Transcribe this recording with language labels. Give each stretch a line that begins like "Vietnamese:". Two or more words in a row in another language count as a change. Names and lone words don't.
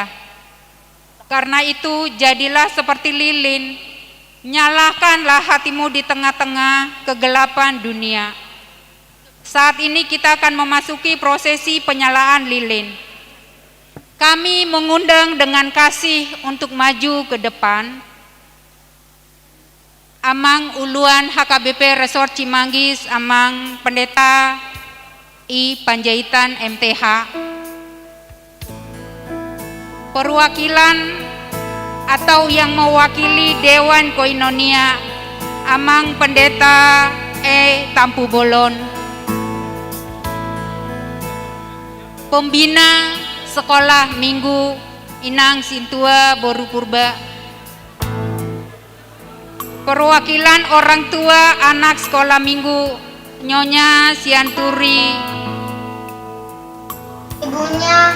Indonesian: Karena itu jadilah seperti lilin, nyalakanlah hatimu di tengah-tengah kegelapan dunia. Saat ini kita akan memasuki prosesi penyalaan lilin. Kami mengundang dengan kasih untuk maju ke depan. Amang Uluan HKBP Resort Cimanggis, Amang Pendeta I Panjaitan MTH, perwakilan atau yang mewakili Dewan Koinonia, Amang Pendeta E Tampu Bolon, pembina Sekolah Minggu Inang Sintua Boru Purba, perwakilan orang tua anak Sekolah Minggu Nyonya Sianturi, Ibunya